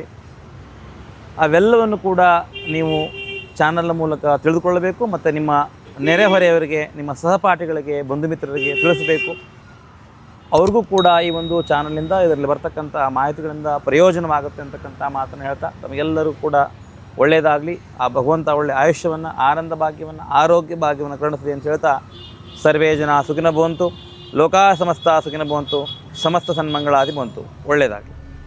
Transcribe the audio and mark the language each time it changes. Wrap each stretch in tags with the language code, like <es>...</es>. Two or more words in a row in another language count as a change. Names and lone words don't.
<kn>ಅವೆಲ್ಲವನ್ನು ಕೂಡ ನೀವು ಚಾನಲ್ನ ಮೂಲಕ ತಿಳಿದುಕೊಳ್ಳಬೇಕು ಮತ್ತು ನಿಮ್ಮ ನೆರೆಹೊರೆಯವರಿಗೆ, ನಿಮ್ಮ ಸಹಪಾಠಿಗಳಿಗೆ, ಬಂಧು ಮಿತ್ರರಿಗೆ ತಿಳಿಸಬೇಕು. ಅವ್ರಿಗೂ ಕೂಡ ಈ ಒಂದು ಚಾನಲಿಂದ ಇದರಲ್ಲಿ ಬರ್ತಕ್ಕಂಥ ಮಾಹಿತಿಗಳಿಂದ ಪ್ರಯೋಜನವಾಗುತ್ತೆ ಅಂತಕ್ಕಂಥ ಮಾತನ್ನು ಹೇಳ್ತಾ, ತಮಗೆಲ್ಲರೂ ಕೂಡ ಒಳ್ಳೆಯದಾಗಲಿ, ಆ ಭಗವಂತ ಒಳ್ಳೆಯ ಆಯುಷ್ಯವನ್ನು, ಆನಂದ ಭಾಗ್ಯವನ್ನು, ಆರೋಗ್ಯ ಭಾಗ್ಯವನ್ನು ಕರುಣಿಸಲಿ ಅಂತ ಹೇಳ್ತಾ,</kn> <sa>ಸರ್ವೇ ಜನ ಸುಖಿನೋ ಭವಂತು, ಲೋಕಾ ಸಮಸ್ತ ಸುಖಿನೋ ಭವಂತು, ಸಮಸ್ತ ಸನ್ಮಂಗಳಾದಿ ಭವಂತು.</sa> <kn>ಒಳ್ಳೆಯದಾಗಲಿ.</kn>